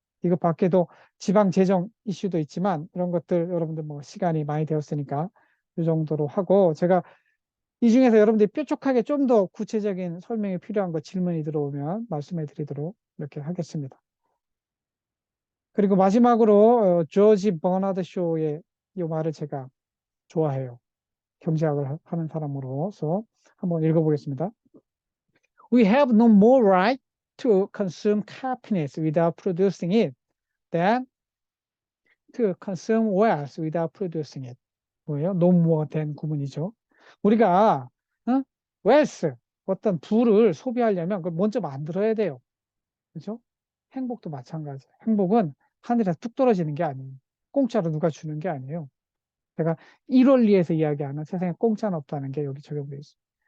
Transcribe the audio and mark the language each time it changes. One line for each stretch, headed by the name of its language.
Korean: 이것 밖에도 지방 재정 이슈도 있지만 이런 것들 여러분들 뭐 시간이 많이 되었으니까 이 정도로 하고, 제가 이 중에서 여러분들이 뾰족하게 좀 더 구체적인 설명이 필요한 거 질문이 들어오면 말씀해 드리도록 이렇게 하겠습니다. 그리고 마지막으로 조지 버나드 쇼의 이 말을 제가 좋아해요. 경제학을 하는 사람으로서 한번 읽어보겠습니다.
English: We have no more right to consume happiness without producing it than to consume wealth without producing it.
Korean: 뭐예요? 노무어된 구문이죠. 우리가 wealth, 어떤 부를 소비하려면 그걸 먼저 만들어야 돼요. 그렇죠? 행복도 마찬가지예요. 행복은 하늘에서 뚝 떨어지는 게 아니에요. 공짜로 누가 주는 게 아니에요. 제가 1원리에서 이야기하는 세상에 공짜는 없다는 게 여기 적용되어 있습니다.